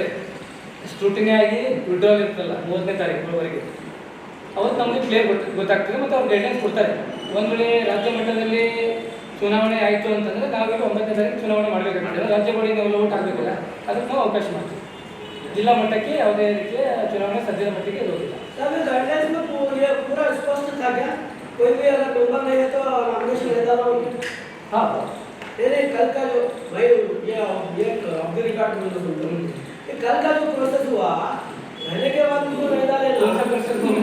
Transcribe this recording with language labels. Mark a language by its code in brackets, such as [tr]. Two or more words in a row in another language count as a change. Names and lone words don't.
[kn] ಸ್ಕ್ರೂಟಿನಿ ಆಗಿ ವಿಡ್ರಾಲ್ ಇರ್ತಲ್ಲ 30ನೇ ತಾರೀಕುವರೆಗೆ, ಅವತ್ತು ನಮಗೆ ಕ್ಲಿಯರ್ ಗೊತ್ತಾಗ್ತದೆ ಮತ್ತು ಅವ್ರು ಗೈಡ್ಲೈನ್ಸ್ ಕೊಡ್ತಾರೆ. ಒಂದು ವೇಳೆ ರಾಜ್ಯ ಮಟ್ಟದಲ್ಲಿ ಚುನಾವಣೆ ಆಯಿತು ಅಂತಂದರೆ ನಾವೀಗ 9ನೇ ತಾರೀಕು ಚುನಾವಣೆ ಮಾಡಬೇಕಾಗ್ತದೆ. ರಾಜ್ಯ ಬೋರ್ಡಿಗೆ ನಾವು ಓಟ್ ಹಾಕಬೇಕಲ್ಲ, ಅದಕ್ಕೆ ನಾವು ಅವಕಾಶ ಮಾಡ್ತೀವಿ. ಜಿಲ್ಲಾ ಮಟ್ಟಕ್ಕೆ ಯಾವುದೇ ರೀತಿಯ ಚುನಾವಣೆ ಸದ್ಯದ ಮಟ್ಟಿಗೆ ಇರೋದಿಲ್ಲ. [hi] कोई भी अगर मेंबर नहीं है तो नॉमिनेशन लेता रहो। हाँ तेरे कल का जो भाई ये [en] off the record [hi] बोल दो, ये कल का जो प्रोसेस हुआ रहने के बाद उसको नहीं डाले। कौन सा प्रोसेस हुआ?